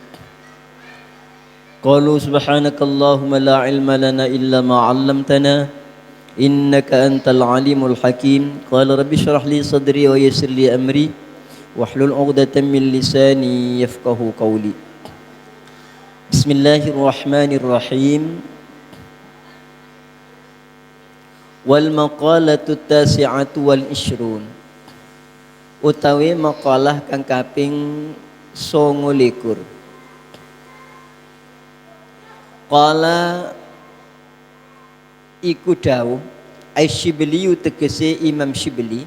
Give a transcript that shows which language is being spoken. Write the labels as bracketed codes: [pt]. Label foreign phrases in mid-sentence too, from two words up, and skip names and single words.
[ar] قالوا سبحانك اللهم لا علم لنا إلا ما علمتنا إنك أنت العليم الحكيم. قال رب اشرح لي صدري ويسر لي أمري واحلل عقدة من لساني يفقهوا قولي. Bismillahirrahmanirrahim. والمقالة التاسعة والعشرون. [jv] Utawi maqalah kang kaping 29. Qala iku dawuh Asy-Syibli tegese Imam Syibli.